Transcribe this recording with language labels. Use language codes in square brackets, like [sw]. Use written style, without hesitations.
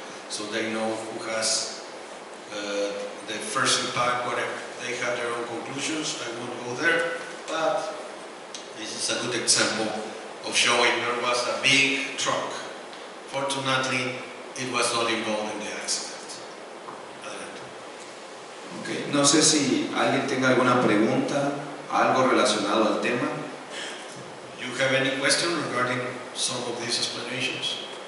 [en] So they know who has the first impact, whatever. They have their own conclusions. I won't go there, but this is a good example of showing there was a big truck. Fortunately, it was not involved in the accident. Okay. [es] No sé si alguien tenga alguna pregunta, algo relacionado al tema. [en] You have any question regarding some of these explanations?